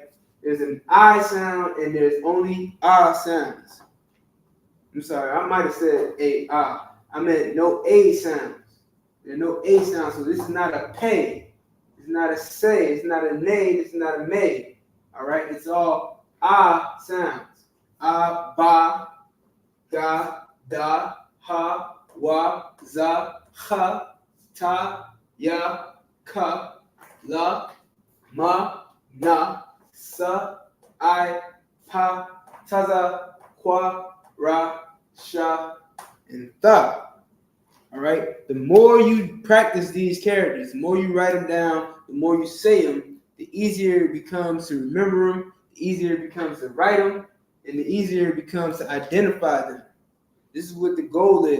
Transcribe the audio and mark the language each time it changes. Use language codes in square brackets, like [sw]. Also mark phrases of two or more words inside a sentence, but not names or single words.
[en] There's an I sound and there's only Ah sounds. I'm sorry. I might have said a ah. I meant no A sounds. There are no A sounds. So this is not a pay. It's not a say. It's not a nay. It's not a may. All right. It's all Ah sounds. Ah, ba, ga, da, ha, wa, za, ha, ta, ya, ka, la, ma, na, sa, I, pa, taza, kwa, ra, sha, and tha. All right. The more you practice these characters, the more you write them down, the more you say them, the easier it becomes to remember them, the easier it becomes to write them, and the easier it becomes to identify them. This is what the goal is.